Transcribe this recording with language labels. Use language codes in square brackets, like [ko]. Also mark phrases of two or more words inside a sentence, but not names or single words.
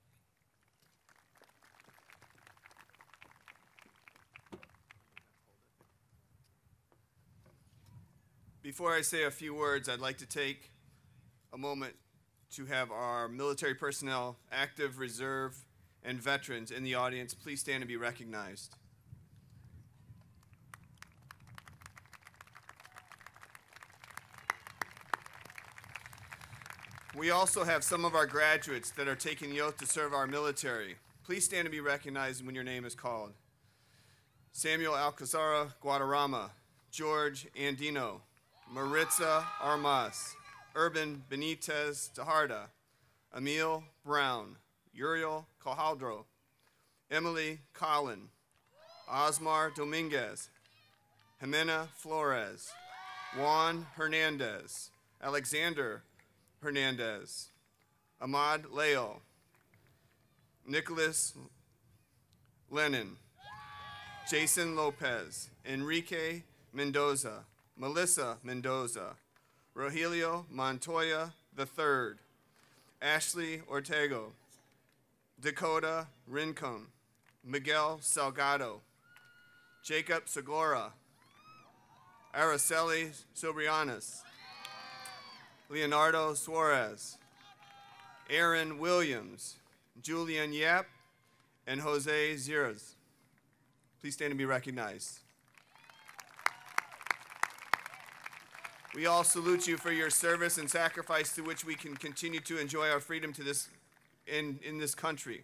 [en] Before I say a few words, I'd like to take a moment to have our military personnel, active, reserve, and veterans in the audience please stand and be recognized. We also have some of our graduates that are taking the oath to serve our military. Please stand and be recognized when your name is called. Samuel Alcazara Guadarrama, George Andino, Maritza Armas, Urban Benitez Tajarda, Emil Brown, Uriel Cajaldro, Emily Collin, Osmar Dominguez, Jimena Flores, Juan Hernandez, Alexander Hernandez, Ahmad Leo, Nicholas Lennon, Jason Lopez, Enrique Mendoza, Melissa Mendoza, Rogelio Montoya III, Ashley Ortego, Dakota Rincon, Miguel Salgado, Jacob Segura, Araceli Sobrianes, Leonardo Suarez, Aaron Williams, Julian Yap, and Jose Ziras. Please stand and be recognized. We all salute you for your service and sacrifice through which we can continue to enjoy our freedom to this, in this country.